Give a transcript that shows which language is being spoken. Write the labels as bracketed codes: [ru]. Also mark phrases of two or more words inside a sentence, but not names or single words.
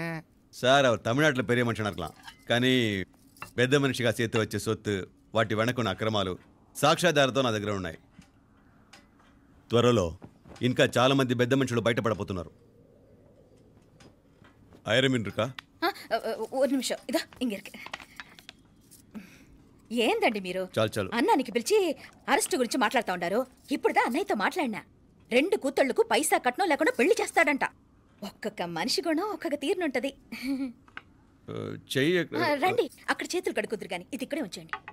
[te] సార్, அவர் తమిళనాడులో పెరియ మనిషి అనర్కలాం, కానీ పెద్ద మనిషిగా చేతి వచ్చే సొత్తు, వాటి వెనకున్న అక్రమాలు సాక్ష్యాధారతో నా దగ్గర ఉన్నాయి. త్వరలో ఇంకా చాలా మంది పెద్ద మనుషులు బయటపడబోతున్నారు. ఐరమిన్రుకా [ta] ஒரு நிமிஷம் இதோ இங்க இருக்கு. [te] ఏందండి మీరు చాలు అన్నానికి పిలిచి అరెస్ట్ గురించి మాట్లాడుతూ ఉండారు. ఇప్పుడుదా అన్నయ్యతో మాట్లాడినా 2 కూతుళ్లకు పైసా కట్నం లేకుండా పెళ్లి చేస్తాడంట. ఒక్కొక్క మనిషి గుణం ఒక్కొక్క తీరునుంటది. రండి అక్కడ చేతులు కడుకుదురు గాని ఇది ఇక్కడే ఉంచండి.